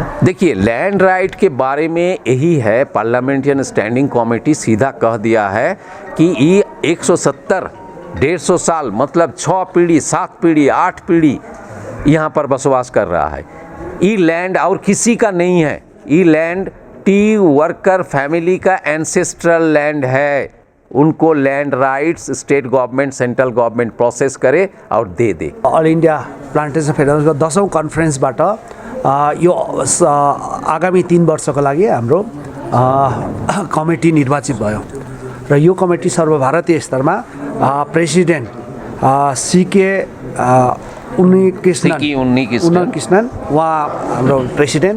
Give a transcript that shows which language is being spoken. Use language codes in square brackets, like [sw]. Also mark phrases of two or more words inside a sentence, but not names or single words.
[hi] देखिए, [en] land right [hi] के बारे में यही है, [en] parliamentarian standing committee [hi] सीधा कह दिया है कि ये 170 150 साल मतलब 6 पीढ़ी 7 पीढ़ी 8 पीढ़ी यहाँ पर बसवास कर रहा है। ये लैंड और किसी का नहीं है, ये लैंड [en] tea worker family [hi] का [en] ancestral land [hi] है। उनको [en] land rights state government, central government process [hi] करे और दे दे। [ne] अल इन्डिया प्लान्टेसन फेडरेसनको 10औं कन्फरेन्सबाट यो आगामी 3 वर्षको लागि हाम्रो कमिटी निर्वाचित भयो र यो कमिटी सर्वभारतीय स्तरमा प्रेसिडेन्ट सीके उन्नीकृष्णन उहाँ हाम्रो प्रेसिडेन्ट,